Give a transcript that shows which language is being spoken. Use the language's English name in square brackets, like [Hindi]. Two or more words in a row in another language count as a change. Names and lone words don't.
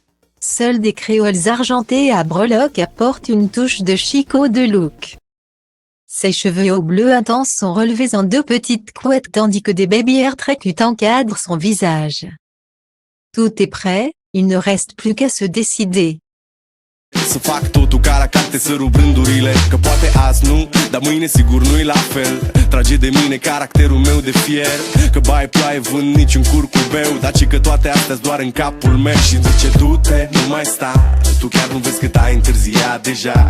[French] Seuls des créoles argentés à breloques apportent une touche de chic au de look. Ses cheveux au bleu intense sont relevés en 2 petites couettes tandis que des [English] baby hair [French] très cute encadrent son visage. Tout est prêt, il ne reste plus qu'à se décider. [Romanian] Să fac totul ca la carte, să rup rândurile, că poate azi nu, dar mâine sigur nu-i la fel. Trage de mine caracterul meu de fier, că bai ploaie vând niciun curcubeu, dar ci că toate astea-s doar în capul meu. Și zice du-te, nu mai sta, tu chiar nu vezi cât ai întârziat deja.